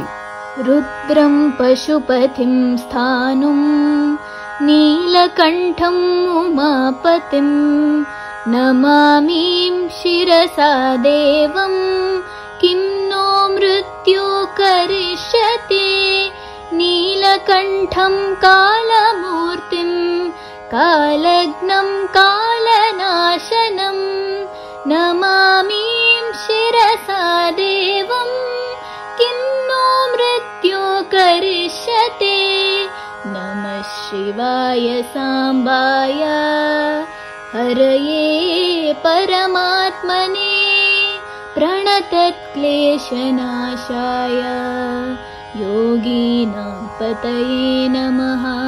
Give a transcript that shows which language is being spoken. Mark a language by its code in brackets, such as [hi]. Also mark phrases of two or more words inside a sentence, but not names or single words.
[sa] రుద్రం పశుపతిం స్థానుం నీలకంఠం ఉమాపతిం నమామిం శిరసా దేవం కిం నో మృత్యు కరిష్యతి. నీలకంఠం కాలమూర్తిం కాలజ్ఞం కాలనాశనం नमामिं शिरसा देवं किं नो मृत्यो करिष्यते नमः शिवाय साम्बाय हरये परमात्मने प्रणतक्लेशनाशाय योगिनां पतये नमः।